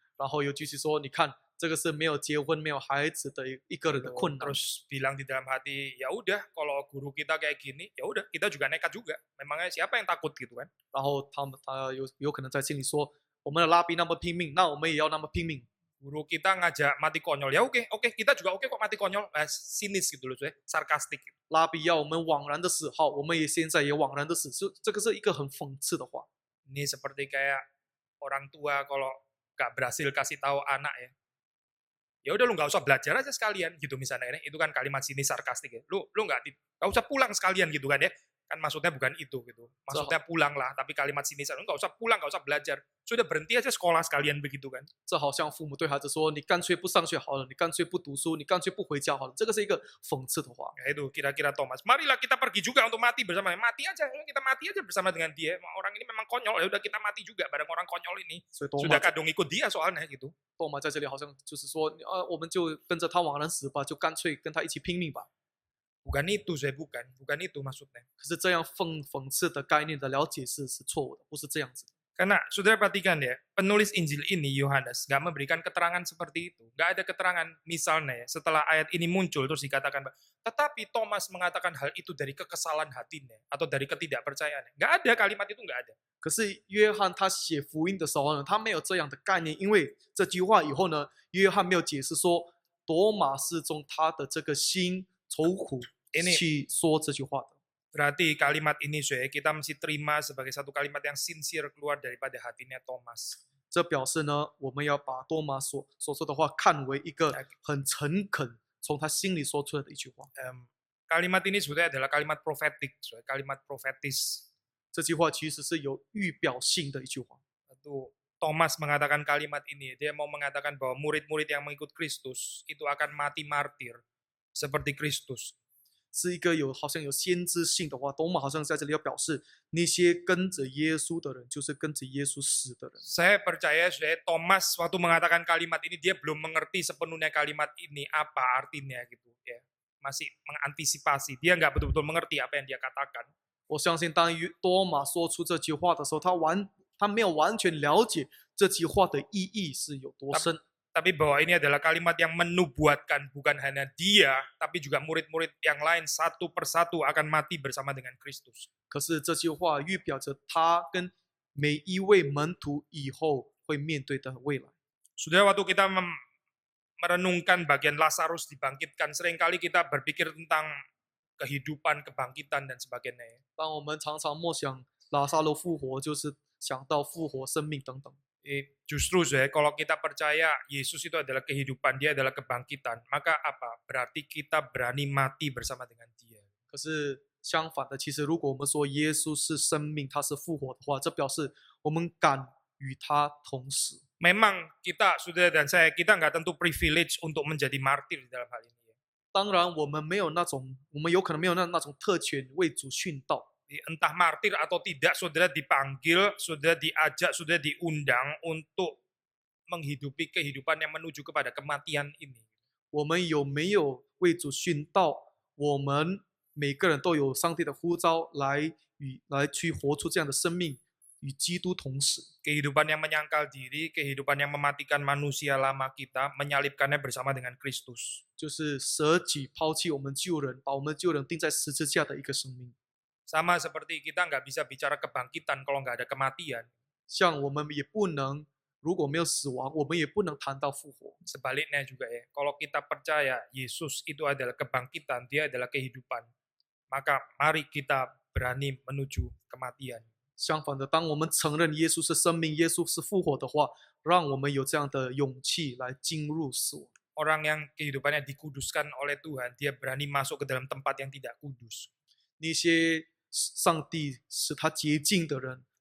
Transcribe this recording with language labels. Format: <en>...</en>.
<zh>然后又继续说，你看这个是没有结婚、没有孩子的一个人的困难。</zh> <id>Terus bilang di dalam hati, ya udah kalau guru kita kayak gini, ya udah kita juga nekat juga. Memangnya siapa yang takut gitu kan?</id> <zh>然后他有可能在心里说，我们的拉比那么拼命，那我们也要那么拼命。</zh> <id>Guru kita ngajak mati konyol, ya oke, kita juga oke kok mati konyol. Sinis gitu loh, sarkastik.</id> <zh>拉比要我们枉然的死，好，我们也现在也枉然的死，这个是一个很讽刺的话。</zh> <id>Ini seperti kayak orang tua kalau nggak berhasil kasih tahu anak ya udah lu nggak usah belajar aja sekalian gitu misalnya, itu kan kalimat sinis sarkastik ya. Lu nggak usah pulang sekalian gitu kan ya. Kan maksudnya bukan itu gitu. Maksudnya pulang lah, tapi kalimat sinis lu nggak usah pulang, nggak usah belajar. Sudah berhenti aja sekolah sekalian begitu kan.</id> <zh>这好像父母对孩子说：“你干脆不上学好了，你干脆不读书，你干脆不回家好了。” 这个是一个讽刺的话。</zh> <id>Ya itu kira-kira Thomas. Marilah kita pergi juga untuk mati bersama. Mati aja, kita mati aja bersama dengan dia. Orang ini memang konyol, ya udah kita mati juga bareng orang konyol ini.</id> <zh>所以多</zh> <id>Sudah kadung ikut dia soalnya gitu.</id> <zh>多马在这里好像就是说，我们就跟着他枉然死吧，就干脆跟他一起拼命吧。</zh> <id>Bukan itu, bukan itu maksudnya.</id> <zh>可是这样讽刺的概念的了解是错误的，不是这样子的。</zh> <id>Karena saudara perhatikan ya, penulis Injil ini Yohanes nggak memberikan keterangan seperti itu. Nggak ada keterangan misalnya ya, setelah ayat ini muncul terus dikatakan, tetapi Thomas mengatakan hal itu dari kekesalan hatinya atau dari ketidakpercayaannya. Nggak ada kalimat itu, nggak ada.</id> <zh>可是约翰他写福音的时候呢，他没有这样的概念，因为这句话以后呢，约翰没有解释说多马是从他的这个心愁苦去说这句话的。</zh> <id>Berarti kalimat ini kita mesti terima sebagai satu kalimat yang sincere keluar daripada hatinya Thomas.</id> <zh>这表示呢，我们要把多马所说的话看为一个很诚恳从他心里说出来的一句话。</zh> <id>Kalimat ini sebetulnya adalah kalimat profetik, kalimat profetis.</id> <zh>这句话其实是有预表性的一句话。</zh> <id>Itu Thomas mengatakan kalimat ini, dia mau mengatakan bahwa murid-murid yang mengikut Kristus itu akan mati martir seperti Kristus.</id> <zh>是一个好像有先知性的话，多马好像在这里要表示那些跟着耶稣的人，就是跟着耶稣死的人。</zh> <id>Saya percaya Thomas waktu mengatakan kalimat ini dia belum mengerti sepenuhnya kalimat ini apa artinya gitu ya. Masih mengantisipasi, dia nggak betul-betul mengerti apa yang dia katakan.</id> <zh>我相信当多马说出这句话的时候，他没有完全了解这句话的意义是有多深。</zh> <id>Tapi bahwa ini adalah kalimat yang menubuatkan bukan hanya dia, tapi juga murid-murid yang lain satu persatu akan mati bersama dengan Kristus.</id> <zh>可是这句话预表着他跟每一位门徒以后会面对的未来。</zh> <id>Sudah waktu kita merenungkan bagian Lazarus dibangkitkan, seringkali kita berpikir tentang kehidupan, kebangkitan dan sebagainya.</id> <zh>当我们常常默想拉撒路复活，就是想到复活、生命等等。</zh> <id>Justru kalau kita percaya Yesus itu adalah kehidupan, dia adalah kebangkitan, maka apa? Berarti kita berani mati bersama dengan dia.</id> <zh>可是相反的，其实如果我们说耶稣是生命，他是复活的话，这表示我们敢与他同死。</zh> <id>Memang kita, saudara dan saya, kita nggak tentu privilege untuk menjadi martir di dalam hal ini.</id> <zh>当然，我们有可能没有那种特权为主殉道。</zh> <id>Entah martir atau tidak, saudara dipanggil, saudara diajak, saudara diundang untuk menghidupi kehidupan yang menuju kepada kematian ini.</id> <zh>我们有没有为主殉道？我们每个人都有上帝的呼召来去活出这样的生命，与基督同死。</zh> <id>Kehidupan yang menyangkal diri, kehidupan yang mematikan manusia lama kita, menyalibkannya bersama dengan Kristus.</id> <zh>就是舍己抛弃我们旧人，把我们旧人钉在十字架的一个生命。</zh> <id>Sama seperti kita nggak bisa bicara kebangkitan kalau nggak ada kematian.</id> <zh>像我们也不能，如果没有死亡，我们也不能谈到复活。</zh> <id>Sebaliknya juga ya, kalau kita percaya Yesus itu adalah kebangkitan, dia adalah kehidupan, maka mari kita berani menuju kematian.</id> <zh>相反的，当我们承认耶稣是生命，耶稣是复活的话，让我们有这样的勇气来进入死亡。</zh> <id>Orang yang kehidupannya dikuduskan oleh Tuhan, dia berani masuk ke dalam tempat yang tidak kudus.</id> <zh>那些上帝使他洁净的人，</zh>